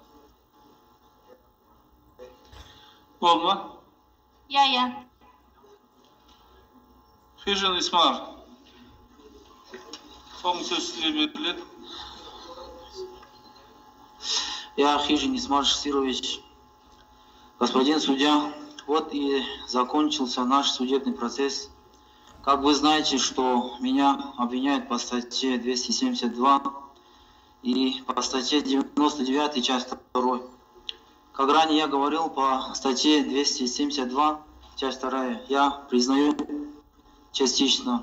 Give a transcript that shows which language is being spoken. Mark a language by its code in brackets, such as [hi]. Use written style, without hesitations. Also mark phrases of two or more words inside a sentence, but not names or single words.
[kk] Болды ма? Иә. Хижин Исмар. Соңғы сөз сізге беріледі. [ru] Я Хижин Исмар Шасирович. Господин судья, вот и закончился наш судебный процесс. Как вы знаете, что меня обвиняют по статье 272 и по статье 99, часть 2. Как ранее я говорил, по статье 272, часть 2, я признаю частично.